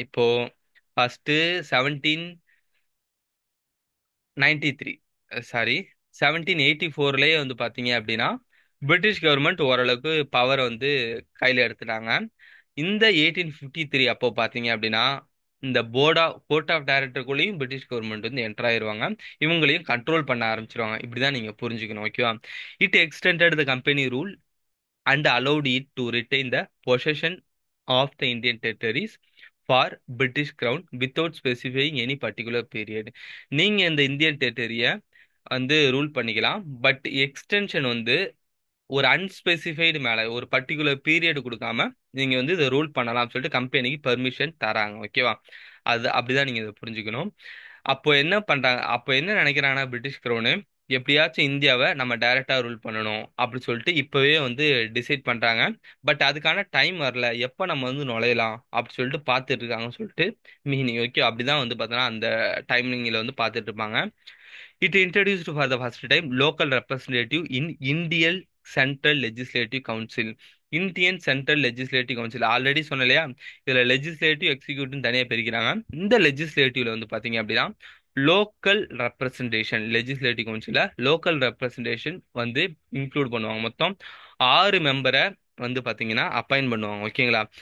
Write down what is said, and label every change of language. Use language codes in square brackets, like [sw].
[ta] இப்போ first 1793, sorry 1784லயே வந்து பாத்தீங்க அப்படின்னா பிரிட்டிஷ் கவர்மெண்ட் ஓரளவுக்கு பவர் வந்து கையில எடுத்துட்டாங்க. இந்த 1853 அப்போ பாத்தீங்க அப்படின்னா இந்த கோர்ட் ஆஃப் டைரக்டருக்குள்ளேயும் பிரிட்டிஷ் கவர்மெண்ட் வந்து என்டர் ஆயிருவாங்க. இவங்களையும் கண்ட்ரோல் பண்ண ஆரம்பிச்சிருவாங்க. இப்படிதான் நீங்க புரிஞ்சுக்கணும். ஓகேவா? [en] It extended the company rule and allowed it to retain the possession of the Indian territories for British Crown without specifying any particular period. [ta] நீங்க இந்த இந்தியன் டெரிட்டரிய வந்து ரூல் பண்ணிக்கலாம். பட் எக்ஸ்டென்ஷன் வந்து ஒரு அன்ஸ்பெசிஃபைடு மேல ஒரு பர்டிகுலர் பீரியட் கொடுக்காம நீங்க வந்து இதை ரூல் பண்ணலாம்னு சொல்லிட்டு கம்பெனிக்கு பெர்மிஷன் தராங்க. ஓகேவா? அது அப்படிதான் நீங்க இதை புரிஞ்சுக்கணும். அப்போ என்ன பண்றாங்க, அப்போ என்ன நினைக்கிறாங்கன்னா பிரிட்டிஷ் கிரௌனு, எப்படியாச்சும் இந்தியாவை நம்ம டைரக்டா ரூல் பண்ணணும் அப்படி சொல்லிட்டு இப்பவே வந்து டிசைட் பண்றாங்க. பட் அதுக்கான டைம் வரல, எப்போ நம்ம வந்து நுழையலாம் அப்படி சொல்லிட்டு பார்த்துட்டு இருக்காங்கன்னு சொல்லிட்டு மீனிங். ஓகே? அப்படிதான் வந்து பார்த்தோன்னா அந்த டைமிங்ல வந்து பார்த்துட்டு இருப்பாங்க. [en] It introduced for the first time local representative in Indian Central Legislative Council. [ta] Indian central legislative council already சொன்ன இல்லையா, இதுல லெஜிஸ்லேட்டிவ் எக்ஸிக்யூட்டிவ் தனியாக பிரிக்கிறாங்க. இந்த லெஜிஸ்லேட்டிவ்ல வந்து பாத்தீங்க அப்படின்னா local representation, legislative கவுன்சில local representation வந்து இன்க்ளூட் பண்ணுவாங்க. மொத்தம் 6 மெம்பரை வந்து பாத்தீங்கன்னா அப்பாயிண்ட் பண்ணுவாங்க. ஓகேங்களா?